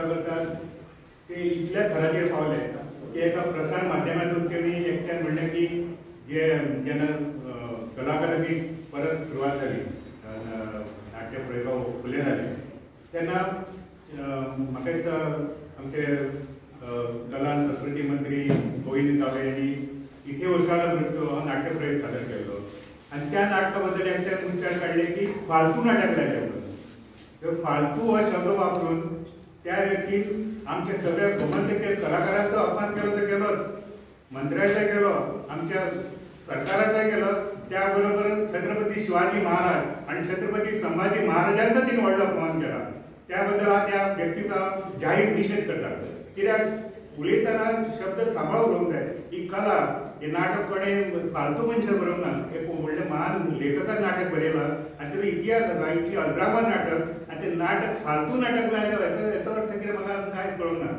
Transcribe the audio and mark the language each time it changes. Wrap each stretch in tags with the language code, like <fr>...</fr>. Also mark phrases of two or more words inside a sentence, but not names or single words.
<kok>करता ते इतल्या थराचेर पावले की एका प्रसार माध्यमांतून तेणी एकट्यान म्हणलें की जेन्ना कला अकादमी परत सुरवात जाली, नाट्य प्रयोग फुले जाले तेन्ना म्हाका दिसता आमचे कला आनी संस्कृती मंत्री गोविंद गावडे यांनी इथे वर्षाला हो नाट्य प्रयोग सादर केलो. आणि त्या नाटका बद्दल एकट्यान विचार काढले की फालतू नाटक जालें. फालतू हो शब्द वापरून त्या व्यक्तीन आमच्या सगळ्या गोमंतकीय कलाकारांचो अपमान केलो तर केलोच, मंत्र्याचा केलो, आमच्या सरकाराचा केलो,</kok> <mr>त्याबरोबर छत्रपती शिवाजी महाराज आणि छत्रपती संभाजी महाराजांचा तिने व्हडलो अपमान केला. त्याबद्दल त्या व्यक्तीचा जाहीर निषेध करतात.</mr> <kok>कित्याक उलयतना शब्द सांबाळून उलोवंक जाय. ही कला हे नाटक कोणें फालतू मनशां बरोवंक ना. एक व्हडले महान लेखकान नाटक बरयलां आनी तेजो इतिहास आसा इतली अजरामर नाटक आनी तें नाटक फालतू नाटक लायलें हेचो अर्थ कितें म्हाका कांयच कळूंक ना.</kok>